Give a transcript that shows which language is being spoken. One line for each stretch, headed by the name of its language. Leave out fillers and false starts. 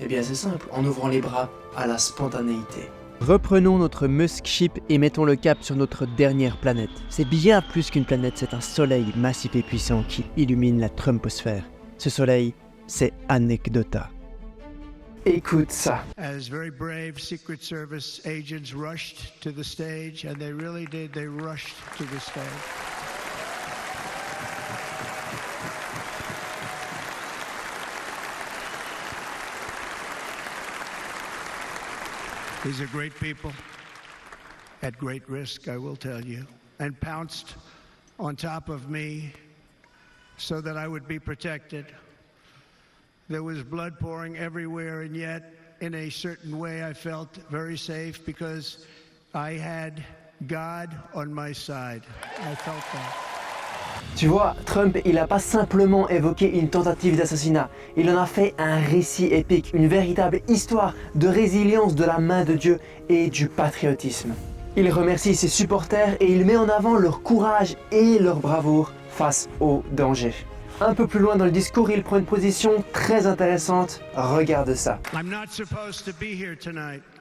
French: Eh bien c'est simple, en ouvrant les bras à la spontanéité. Reprenons notre Musk Ship et mettons le cap sur notre dernière planète. C'est bien plus qu'une planète, c'est un soleil massif et puissant qui illumine la Trumposphère. Ce soleil, c'est Anecdota. Écoute ça.
English: As very brave Secret Service agents rushed to the stage, and they really did, they rushed to the stage. These are great people. at great risk, I will tell you, and pounced on top of me so that I would be protected. There was blood pouring everywhere, and yet, in a certain way, I felt very safe because I had God on my side. I felt that.
French: Tu vois, Trump, il n'a pas simplement évoqué une tentative d'assassinat, il en a fait un récit épique, une véritable histoire de résilience de la main de Dieu et du patriotisme. Il remercie ses supporters et il met en avant leur courage et leur bravoure face au danger. Un peu plus loin dans le discours, il prend une position très intéressante. Regarde ça.
English: I'm not supposed to be here tonight.